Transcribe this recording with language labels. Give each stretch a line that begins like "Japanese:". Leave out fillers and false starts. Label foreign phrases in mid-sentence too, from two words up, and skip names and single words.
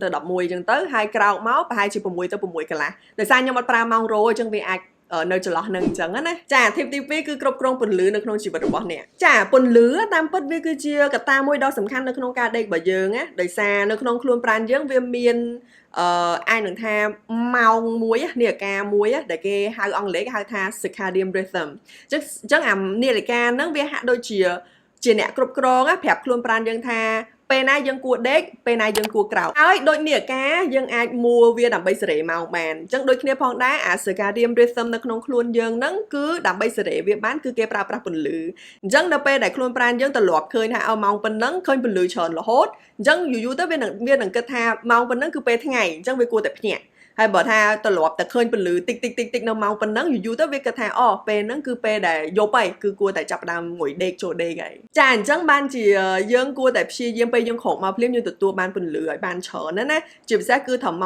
Khmer: 11អញ្ចឹងទៅហើយក្រោកមកប្រហែលជា6ទៅ6កន្លះដោយសារខ្ញុំអត់ប្រើម៉ោងរោអញ្ចឹងវាអាចនៅចន្លោះហ្នឹងអញ្ចឹងណាចា tip ទី2គឺគ្រប់គ្រងពន្លឺនៅក្នុងជីវិតរបស់អ្នកចាពន្លឺតាមពិតវាគឺជាកត្តាមួយដ៏សំខាន់នៅក្នុងការដេករបស់យើងណាដោយសារនៅក្នុងខ្លួនប្រាណយើងវាមានអាចនឹងថាម៉ោងមួយនាឡិកាមួយដែលគេហៅអង់គ្លេសគេហៅថា
English: circadian rhythm
Khmer: អញ្ចឹងអានាឡិកាហ្នឹងវាហាក់ដូចជាអ្នកគ្រប់គ្រងប្រាប់ខ្លួនប្រាណយើងថា ពេលណាយើងគួរដេកពេលណាយើងគួរក្រោកហើយដូចនេះការយើងអាចmuaវាដើម្បីសេរីមកបានអញ្ចឹងដូចគ្នាផងដែរអា
English: circadian rhythm
Khmer: នៅក្នុងខ្លួនយើង ហ្នឹងគឺដើម្បីសេរីវាបានគឺគេប្រើប្រាស់ពន្លឺអញ្ចឹងដល់ពេលដែលខ្លួនប្រាណយើងត្រឡប់ឃើញថាឲ្យម៉ោងប៉ុណ្ណឹងឃើញពន្លឺច្រើនរហូតអញ្ចឹងយូរទៅវានឹងគិតថាម៉ោងប៉ុណ្ណឹងគឺពេលថ្ងៃអញ្ចឹងវាគួរតែភ្ញាក់ហើយបើថាត្រឡប់តែឃើញពន្លឺតិចនៅម៉ោងប៉ុណ្ណឹងយូរទៅវាគិតថាអូពេលហ្នឹងគឺពេលដែលយប់ហើយគឺគួរតែចាប់ផ្ដើមងុយដេកចូលដេកហើយចាអញ្ចឹងបានជាយើងគួរតែព្យាយាមពេលយើងក្រោកមកភ្លាមយើងទទួលបានពន្លឺឲ្យបានច្រើនណាជាពិសេសគឺត្រឹមម៉ោង